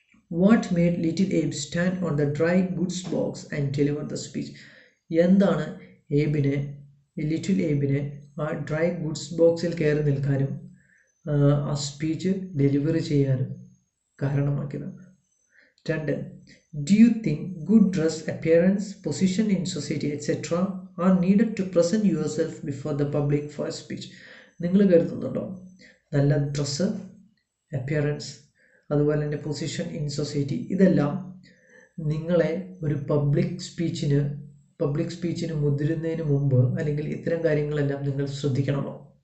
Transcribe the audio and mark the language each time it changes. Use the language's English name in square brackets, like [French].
[English] What made little Abe stand on the dry goods box and deliver the speech? [Malayalam] എന്താണ് little ഏബിനെ ആ dry goods ബോക്സിൽ കയറി നിൽക്കാനും ആ സ്പീച്ച് ഡെലിവറി ചെയ്യാനും കാരണമാക്കിയത്? 2. [English] Do you think good dress, appearance, position in society, etc. are needed to present yourself before the public for a speech? [Malayalam] നിങ്ങൾ കരുതുന്നുണ്ടോ നല്ല ഡ്രസ്സ്, അപ്പിയറൻസ്, അതുപോലെ തന്നെ പൊസിഷൻ ഇൻ സൊസൈറ്റി, ഇതെല്ലാം നിങ്ങളെ ഒരു പബ്ലിക് സ്പീച്ചിന് മുതിരുന്നതിന് മുമ്പ് അല്ലെങ്കിൽ ഇത്തരം കാര്യങ്ങളെല്ലാം നിങ്ങൾ ശ്രദ്ധിക്കണമോ?